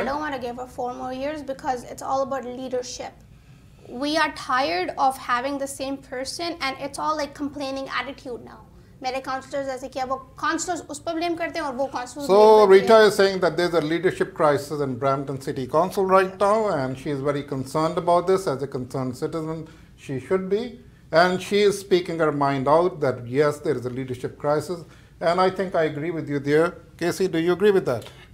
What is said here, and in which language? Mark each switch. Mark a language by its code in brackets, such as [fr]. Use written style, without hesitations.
[en] I don't want to give her 4 more years because it's all about leadership. We are tired of having the same person, and it's all like complaining attitude now. [hi] मेरे counsellors ऐसे किया, वो counsellors उस पर blame करते हैं और वो counsellors. [en] So Rita is saying that there's a leadership crisis in Brampton City Council right now, and she is very concerned about this as a concerned citizen. She should be, and she is speaking her mind out that yes, there is a leadership crisis, and I think I agree with you there. Kacy, do you agree with that?